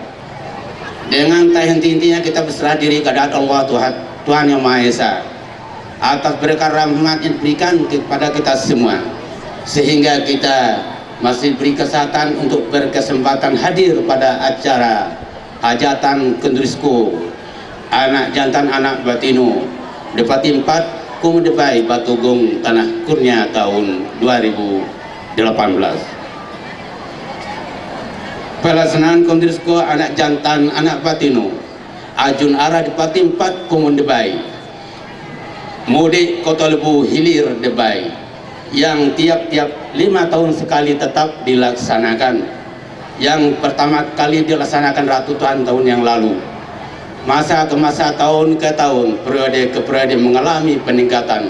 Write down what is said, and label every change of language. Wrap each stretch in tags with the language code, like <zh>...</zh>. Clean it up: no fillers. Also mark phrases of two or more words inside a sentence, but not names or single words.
<id>Dengan tak henti-hentinya kita berserah diri kepada Allah Tuhan Yang Maha Esa atas berkah rahmat yang diberikan kepada kita semua, sehingga kita masih beri kesempatan untuk berkesempatan hadir pada acara hajatan Kendurisko anak jantan anak Batino Depati 4 Kemudibai Batugong Tanah Kurnia tahun 2018. Pelaksanaan Kendurisko anak jantan anak Batino Ajun Ara Depati 4 Kemudibai Mudik Kota Lebu Hilir Debai yang tiap-tiap 5 tahun sekali tetap dilaksanakan. Yang pertama kali dilaksanakan ratusan tahun yang lalu. Masa ke masa, tahun ke tahun, periode ke periode mengalami peningkatan.</id>